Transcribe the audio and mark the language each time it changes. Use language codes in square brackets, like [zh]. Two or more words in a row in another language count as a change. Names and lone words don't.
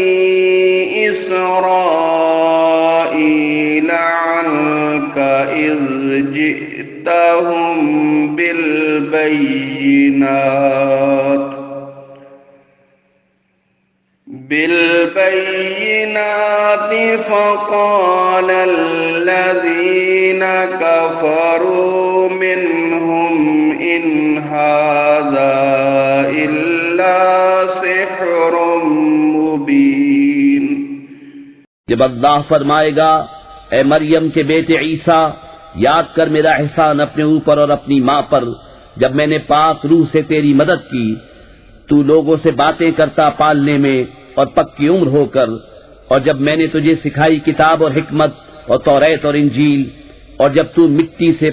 [ar] إسرائيل عنك إذ جئتهم بال بالبينات فقال الذين كفروا منهم إن هذا إلا سحر مبين. [ur] جب اللہ فرمائے گا، اے مریم کے بیٹے عیسیٰ، یاد کر میرا احسان اپنے اوپر اور اپنی ماں پر، جب میں نے پاک روح سے تیری مدد کی، تو لوگوں سے باتیں کرتا پالنے میں اور پکی عمر ہو کر، اور جب میں نے تجھے سکھائی کتاب اور حکمت اور تورات اور انجیل، اور جب تو مٹی سے